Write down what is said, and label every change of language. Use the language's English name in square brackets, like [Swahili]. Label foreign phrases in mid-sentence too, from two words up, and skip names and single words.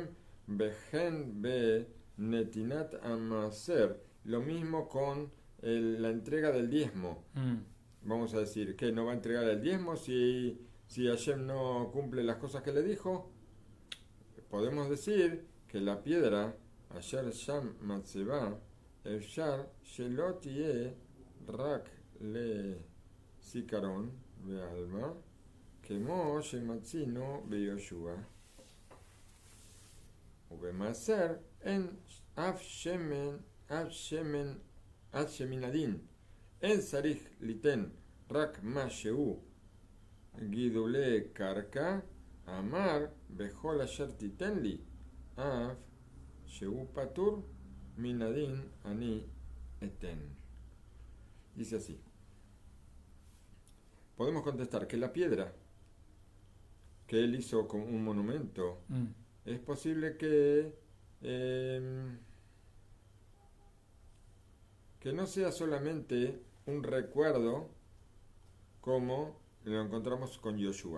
[Hebrew] וכן בנתינת המעשר, [Spanish] lo mismo con la entrega del diezmo. Vamos a decir que no va a entregar el diezmo si Hashem no cumple las cosas que le dijo. Podemos decir que la piedra [Hebrew] אשר שם מצבה, אפשר שלא תהיה רק לזיכרון בעלמא, כמו שמצינו ביהושע. ובמעשר אין אף שמן הדין, אין צריך ליתן רק מה שהוא גידולי קרקע, אמר בכל אשר תיתן לי, אף שהוא פטור מן הדין אני אתן. [Spanish] Dice así. Podemos contestar que la piedra que él hizo como un monumento, es posible que no sea solamente un recuerdo como lo encontramos con Yoshua.